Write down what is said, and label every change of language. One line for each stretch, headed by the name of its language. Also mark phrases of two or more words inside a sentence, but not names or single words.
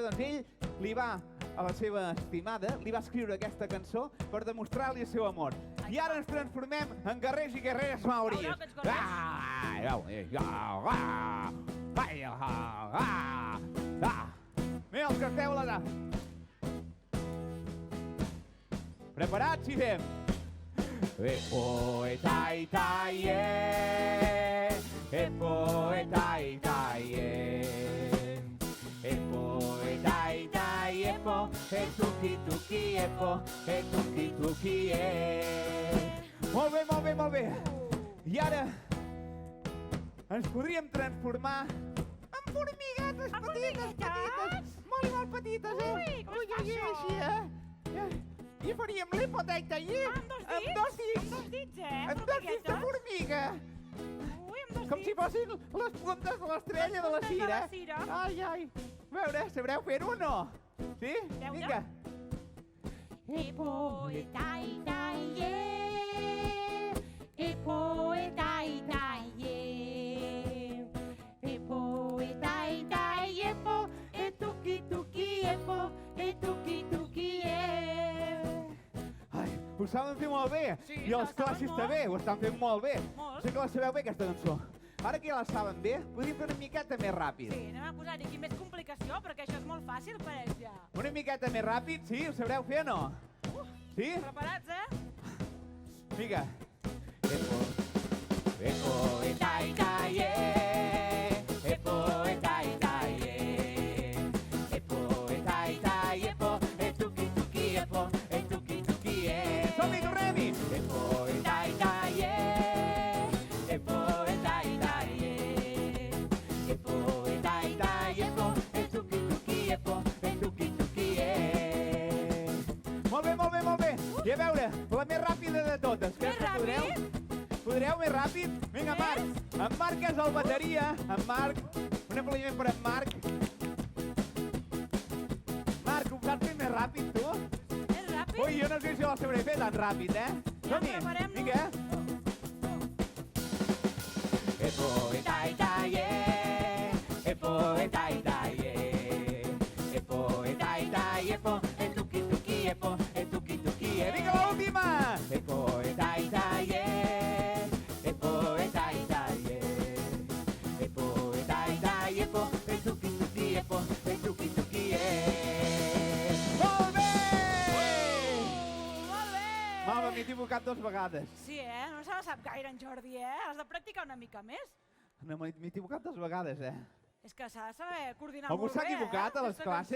Catalan: Doncs ell li va, a la seva estimada, li va escriure aquesta cançó per demostrar-li el seu amor. I ara ens transformem en guerrers i guerreres maoris. Mira, els que esteu allà. Preparats i fem.
Māori: Epo-e-tai-tai-e, epo-e-tai-tai-e, epo-e-tai-tai-epo, e-tuki-tuki-epo, e-tuki-tuki-e.
Catalan: Molt bé, molt bé, molt bé. I ara ens podríem transformar en formiguetes petites, molt i molt petites, Ui, com es fa això? I faríem l'epo-tai-tai-e Amb dos dits, amb dos dits de formiga. Ui, amb dos Com si fossin les puntes de l'estrella de la puntes de Cira. la Cira. Ai, ai. A veure, sabreu fer-ho o no? Sí? Veure. Vinga.
Māori: Epo-e-tai-tai-e, epo-e-tai-tai-e, epo-e-tai-tai-epo, e-tuki-tuki-epo, e-tuki-tuki-e.
Catalan: Ai, ho saben fer molt bé. Sí, I els la saben classis molt. també ho estan fent molt bé. Molt. Sé que la sabeu bé, aquesta cançó. Ara que ja la saben bé, podríem fer una miqueta més ràpid. Sí, anem a posar-hi aquí més complicació, perquè això és molt fàcil per ells ja. Una miqueta més ràpid, sí? Ho sabreu fer o no? Sí? Preparats, Vinga.
Māori: Epo-e-tai-tai-e, epo-e-tai-tai-e, epo-e-tai-tai-epo, e-tuki-tuki-epo, e-tuki-tuki-e.
Catalan: Som-hi, tornem-hi!
Māori: Epo-e-tai-tai-e, epo-e-tai-tai-e, epo-e-tai-tai-epo, e-tuki-tuki-epo, e-tuki-tuki-e.
Catalan: Molt bé, molt bé, molt bé. I a veure, la més ràpida de totes. Més ràpid? Podreu més ràpid? Vinga, Marc. En Marc és el bateria. En Marc. Un aplaudiment per en Marc. Marc, ho saps fer més ràpid, tu? Més ràpid? Ui, jo no sé si ho sabré fer tan ràpid, eh? Som-hi. preparem-nos. Vinga.
Māori: Epo-e-tai-tai-e, epo-e-tai-tai-e, epo-e-tai-tai-epo, e-tuki-tuki-epo, e-tuki-tuki-e.
Catalan: Vinga, l'última!
Māori: Epo-e-tai-tai-e, epo-e-tai-tai-e, epo-e-tai-tai-epo, e-tuki-tuki-epo, e-tuki-tuki-e.
Catalan: Molt bé! Molt bé! Mama, m'he equivocat 2 vegades. Sí, no se la sap gaire en Jordi, Has de practicar una mica més. No, m'he equivocat 2 vegades, És que s'ha de saber coordinar Algú molt bé, s'ha equivocat a les aquesta classes?